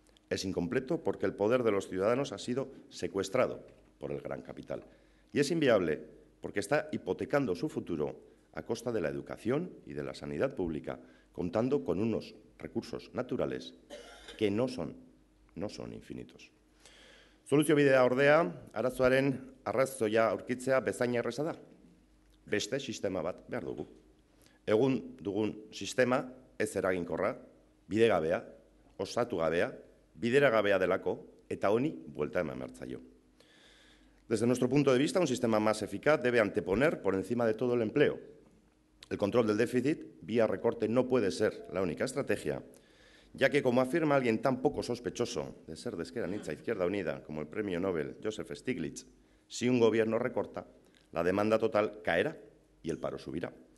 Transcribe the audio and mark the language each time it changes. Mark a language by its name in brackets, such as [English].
[Spanish] Es incompleto porque el poder de los ciudadanos ha sido secuestrado por el gran capital. Y es inviable porque está hipotecando su futuro a costa de la educación y de la sanidad pública, contando con unos recursos naturales que no son infinitos. [Basque] Soluzio bidea ordea, arazoaren arrazoia aurkitzea bezain erraza da. Beste sistema bat behar dugu. Egun dugun sistema ez eraginkorra, bidegabea, osatu gabea, bideragabea delako eta honi buelta eman behar zaio. [Spanish] Desde nuestro punto de vista, un sistema más eficaz debe anteponer por encima de todo el empleo. El control del déficit vía recorte no puede ser la única estrategia, ya que, como afirma alguien tan poco sospechoso de ser de Ezker Anitza Izquierda Unida como el premio Nobel Joseph Stiglitz, si un gobierno recorta, la demanda total caerá y el paro subirá.